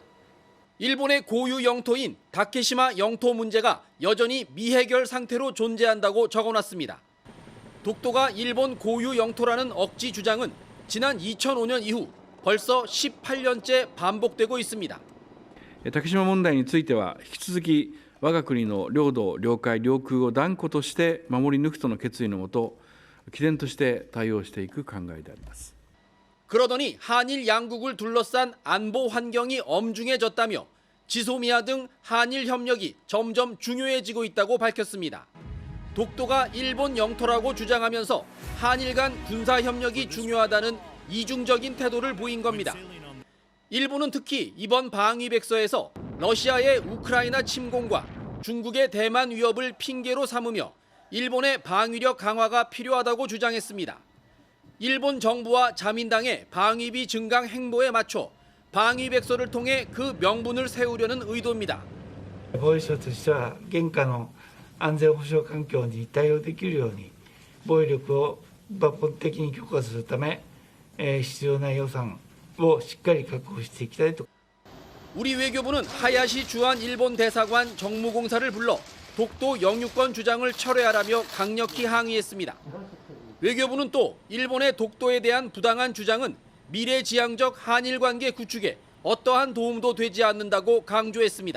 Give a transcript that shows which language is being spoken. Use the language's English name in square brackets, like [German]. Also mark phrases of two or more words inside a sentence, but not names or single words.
[Korean] 일본의 고유 영토인 다케시마 영토 문제가 여전히 미해결 상태로 존재한다고 적어놨습니다. 독도가 일본 고유 영토라는 억지 주장은 지난 2005년 이후 벌써 18년째 반복되고 있습니다. [Japanese] 竹島問題については引き続き我が国の領土、領海、領空を断固として守り抜くとの決意のもと、毅然として対応していく考えであります。 [Korean] 그러더니 한일 양국을 둘러싼 안보 환경이 엄중해졌다며 지소미아 등 한일 협력이 점점 중요해지고 있다고 밝혔습니다. 독도가 일본 영토라고 주장하면서 한일 간 군사 협력이 중요하다는 이중적인 태도를 보인 겁니다. 일본은 특히 이번 방위백서에서 러시아의 우크라이나 침공과 중국의 대만 위협을 핑계로 삼으며 일본의 방위력 강화가 필요하다고 주장했습니다. 일본 정부와 자민당의 방위비 증강 행보에 맞춰 방위백서를 통해 그 명분을 세우려는 의도입니다. [Japanese] 防衛省としては現下の安全保障環境に対応できるように防衛力を抜本的に強化するため必要な予算をしっかり確保していきたいと。 [Korean] 우리 외교부는 하야시 주한 일본 대사관 정무공사를 불러 독도 영유권 주장을 철회하라며 강력히 항의했습니다. 외교부는 또 일본의 독도에 대한 부당한 주장은 미래지향적 한일 관계 구축에 어떠한 도움도 되지 않는다고 강조했습니다.